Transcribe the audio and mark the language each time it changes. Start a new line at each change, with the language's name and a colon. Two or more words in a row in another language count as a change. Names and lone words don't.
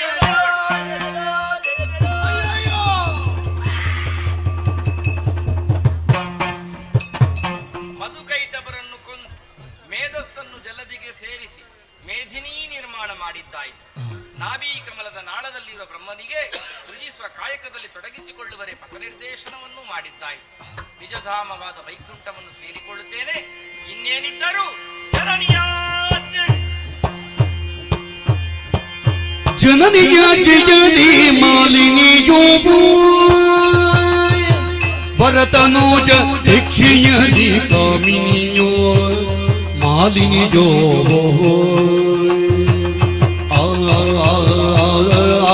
Kannada: ಮಧುಕೈಟಬರನ್ನು ಕೊಂದು ಮೇಧಸ್ಸನ್ನು ಜಲದಿಗೆ ಸೇರಿಸಿ ಮೇಧಿನಿ ನಿರ್ಮಾಣ ಮಾಡಿದ್ದಾಯಿತು. ನಾಭಿ ಕಮಲದ ನಾಳದಲ್ಲಿರುವ ಬ್ರಹ್ಮನಿಗೆ ಸೃಜಿಸುವ ಕಾಯಕದಲ್ಲಿ ತೊಡಗಿಸಿಕೊಳ್ಳುವರೆ ಪಥ ನಿರ್ದೇಶನವನ್ನು ಮಾಡಿದ್ದಾಯಿತು. ನಿಜಧಾಮವಾದ ವೈಕುಂಠವನ್ನು ಸೇರಿಕೊಳ್ಳುತ್ತೇನೆ, ಇನ್ನೇನಿದ್ದರೂ ಜನನಿಯಾಜ್ಞೆ. ಜನನಿಯ ಜಯದಿ ಮಾಲಿನಿಯೋ ಭರತನೋಜ ದೀಕ್ಷೆಯದಿ ಕಾಮಿನಿಯೋ ಮಾಲಿನಿಯೋ ಆ